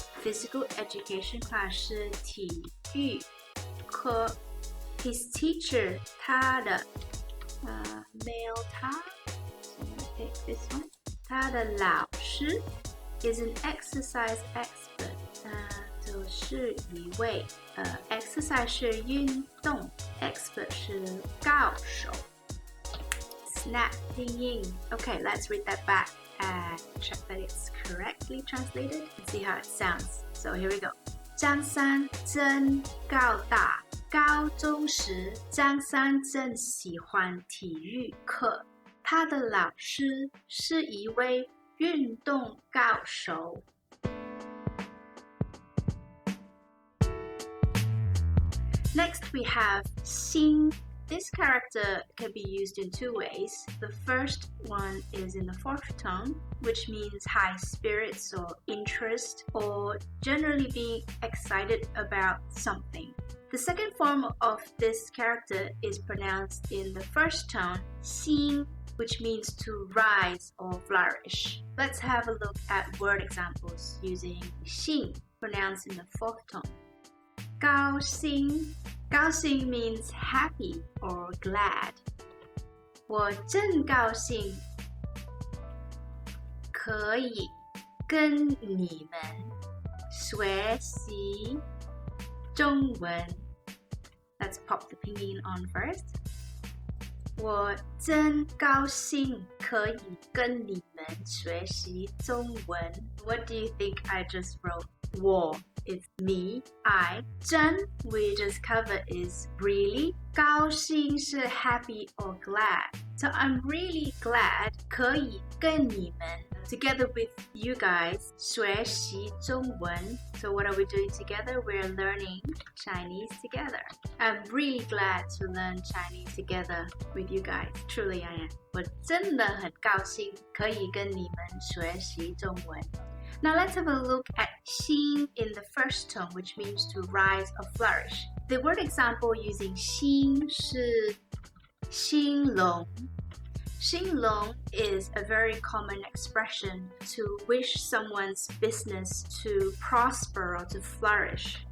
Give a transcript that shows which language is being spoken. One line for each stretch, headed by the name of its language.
English: Physical education class
Chinese: 是体育课.
English: His teacher,
Chinese: 他的
English: male 他 so I'm gonna pick this one.
Chinese: 他的老师
English: is an exercise expert.
Chinese: 就是一位exercise 是运动 expert 是高手.
English: Snap pinyin. Okay, let's read that back and check that it's correctly translated and see how it sounds. So here we go.
Chinese: 张三真高大，高中时张三真喜欢体育课，他的老师是一位运动高手。
English: Next we have xìng. This character can be used in two ways. The first one is in the fourth tone, which means high spirits or interest, or generally being excited about something. The second form of this character is pronounced in the first tone, xìng, which means to rise or flourish. Let's have a look at word examples using xìng, pronounced in the fourth tone. 高兴 高兴 means happy or glad.
Chinese: 我真高兴可以跟你们学习中文.
English: Let's pop the pinyin on first.
Chinese: 我真高兴可以跟你们学习中文.
English: What do you think I just wrote? 我 is me, I. 真 we just covered is really.
Chinese: 高兴是
English: happy or glad. So I'm really glad
Chinese: 可以跟你们
English: together with you guys
Chinese: 学习中文.
English: So what are we doing together? We're learning Chinese together. I'm really glad to learn Chinese together with you guys. Truly I am.
Chinese: 我真的很高兴可以跟你们学习中文.
English: Now let's have a look at xìng in the first tone, which means to rise or flourish. The word example using xìng
Chinese: 是兴隆.
English: Xinglong is a very common expression to wish someone's business to prosper or to flourish.